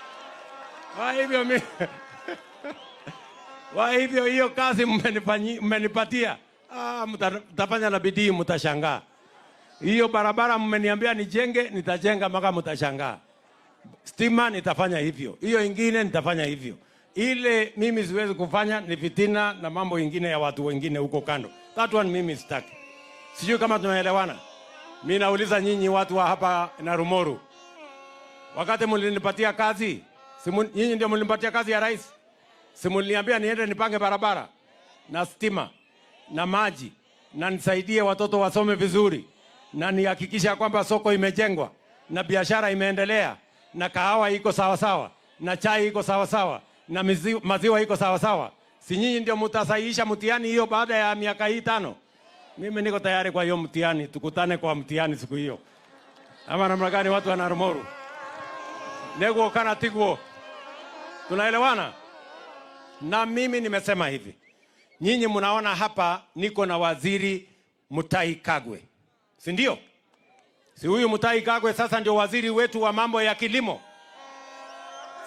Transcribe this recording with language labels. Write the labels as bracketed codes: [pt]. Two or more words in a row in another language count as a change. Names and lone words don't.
[sw] Kwa hivyo hiyo kazi mmenipatia, mtafanya na bidii, mtashangaa. Hiyo barabara mmeniambia nijenge, nitajenga mpaka mtashangaa. Stima nitafanya hivyo, hiyo ingine nitafanya hivyo. Ile mimi siwezi kufanya ni fitina na mambo ingine ya watu wengine huko kando. [en] That one [sw] mimi sitaki. Sijui kama tunaelewana. Mimi nauliza nyinyi watu wa hapa Narumoru, wakati mlinipatia kazi, nyinyi ndio mlinipatia kazi ya rais? Si mliniambia niende nipange barabara na stima na maji na nisaidie watoto wasome vizuri na nihakikisha kwamba soko imejengwa na biashara imeendelea na kahawa iko sawa sawa na chai iko sawa sawa na maziwa iko sawa sawa? Si nyinyi ndio mtasahihisha mtihani hiyo baada ya miaka hii 5? Mimi niko tayari kwa hiyo mtihani, tukutane kwa mtihani siku hiyo. Ama namna gani watu wa Narumoru? [ki] Nego kana tiguo. [sw] Tunaelewana? Na mimi nimesema hivi. Nyinyi mnaona hapa niko na waziri Mutahi Kagwe. Si ndio? Si huyu Mutahi Kagwe sasa ndio waziri wetu wa mambo ya kilimo?